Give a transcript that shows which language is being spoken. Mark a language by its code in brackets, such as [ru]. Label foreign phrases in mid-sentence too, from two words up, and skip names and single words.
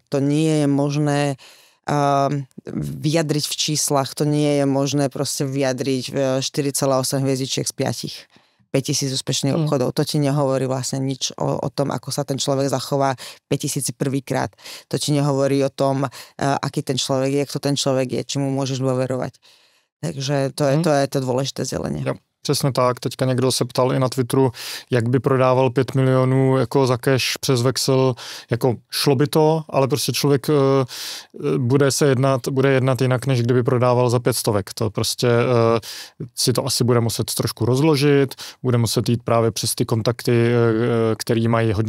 [sk] To nie je možné vyjadriť v číslach, to nie je možné proste vyjadriť 4,8 hviezdičiek z 5,000 úspešných obchodov. To ti nehovorí vlastne nič o tom, ako sa ten človek zachová 5,000 prvýkrát. To ti nehovorí o tom, aký ten človek je, kto ten človek je, či mu môžeš dôverovať. Takže to je to dôležité zelenie. [cs] Jo, přesně tak. Teďka někdo se ptal i na Twitteru, jak by prodával 5 milionů jako za cash přes Vexel. Jako šlo by to, ale prostě člověk bude jednat jinak, než kdyby prodával za 500. To prostě si to asi bude muset trošku rozložit, bude muset jít právě přes ty kontakty, který mají hodně